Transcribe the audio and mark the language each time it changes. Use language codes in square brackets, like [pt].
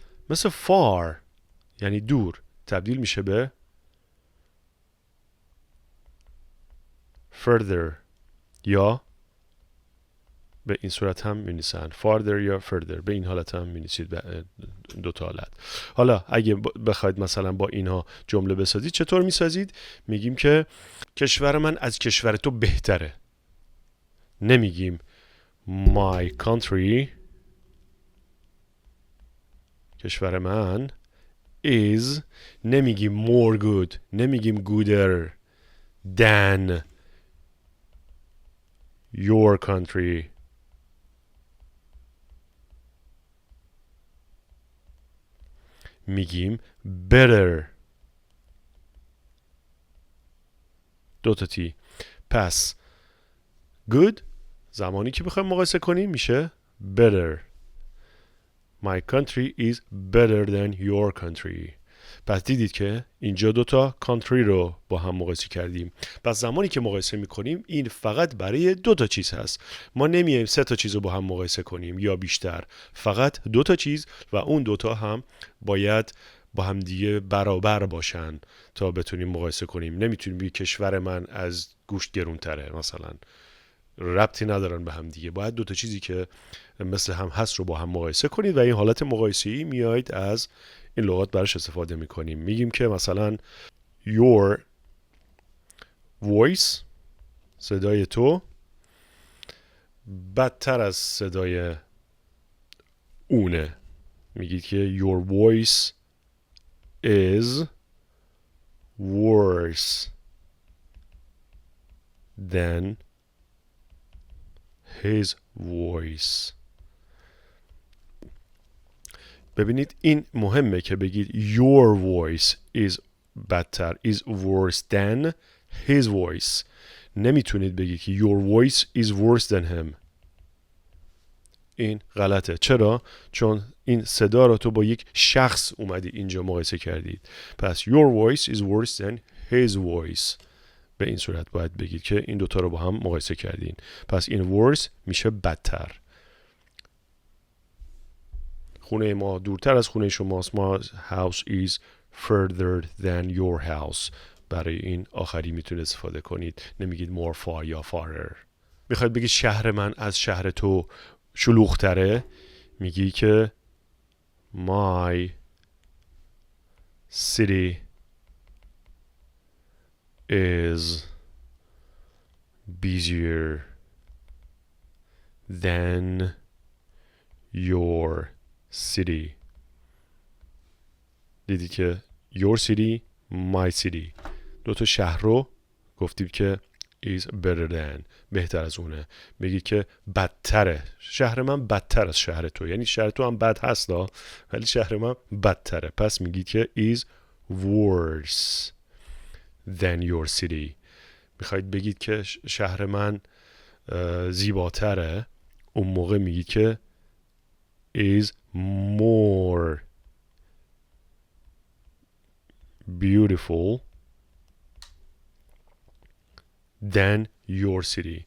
[fa] مثل far یعنی دور تبدیل میشه به further یا به این صورت هم می‌نویسن farther یا further. به این حالت هم می‌نویسید، دو تا حالت. حالا اگه بخواید مثلا با اینها جمله بسازید چطور می‌سازید؟ میگیم که کشور من از کشور تو بهتره. [en] نمیگیم my country [fa] کشور من [en] is، [fa] نمیگیم [en] more good، نمیگیم gooder than your country. [fa] میگیم better 2 تا تی. پس good زمانی که بخوایم مقایسه کنیم میشه better. [en] My country is better than your country. [fa] پس دیدید که اینجا 2 تا country رو با هم مقایسه کردیم. پس زمانی که مقایسه میکنیم این فقط برای 2 تا چیز هست. ما نمیایم 3 تا چیز رو با هم مقایسه کنیم یا بیشتر. فقط 2 تا چیز و اون 2 تا هم باید با هم دیگه برابر باشن تا بتونیم مقایسه کنیم. نمیتونیم بگیم کشور من از گوشت گرونتره مثلا. ربطی ندارن به هم دیگه. باید 2 تا چیزی که مثل هم هست رو با هم مقایسه کنید و این حالت مقایسه‌ای میایید از این لغات براش استفاده میکنیم. میگیم که مثلا [en] your voice [fa] صدای تو بدتر از صدای اونه. میگید که [en] your voice is worse than his voice. [fa] ببینید این مهمه که بگید [en] your voice is بدتر is worse than his voice. [fa] نمیتونید بگید که [en] your voice is worse than him. [fa] این غلطه. چرا؟ چون این صدا رو تو با یک شخص اومدی اینجا مقایسه کردید. پس [en] your voice is worse than his voice. [fa] به این صورت باید بگید که این دوتا رو با هم مقایسه کردین. پس این worse میشه بدتر. خونه ما دورتر از خونه شماست. [en] ما house is further than your house. [fa] برای این آخری میتونید استفاده کنید. نمیگید more far یا farther. میخواید بگید شهر من از شهر تو شلوغ‌تره، میگی که [en] my city is busier than your city. [fa] دیدی که your city my city دو تا شهر رو گفتیم که [en] is better than [fa] بهتر از اونه. میگی که بدتره، شهر من بدتر از شهر تو، یعنی شهر تو هم بد هست ولی شهر من بدتره. پس میگی که [en] is worse than your city. [fa] میخواید بگید که شهر من زیباتره، اون موقع میگی که [en] is more beautiful than your city.